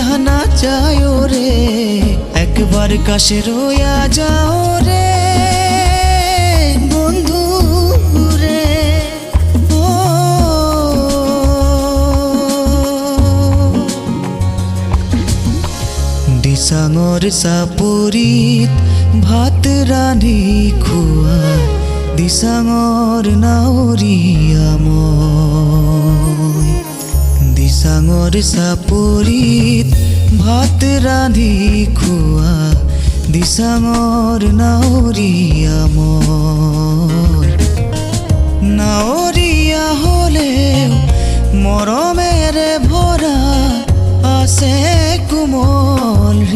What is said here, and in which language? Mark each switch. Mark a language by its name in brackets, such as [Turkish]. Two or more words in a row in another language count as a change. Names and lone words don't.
[Bangla] না যায় রে একবার কাছে রইয়া যাও রে বন্ধু রে ও [Assamese] দিসাঙৰ চাপৰিত ভাত ৰান্ধি খোৱা দিসাঙৰ নাৱৰীয়া মই দিসাঙৰ চাপৰিত ভাত ৰান্ধি খোৱা দিসাঙৰ নাৱৰীয়া মই নাৱৰীয়া হ'লেও মৰমেৰে ভৰা আছে কোমল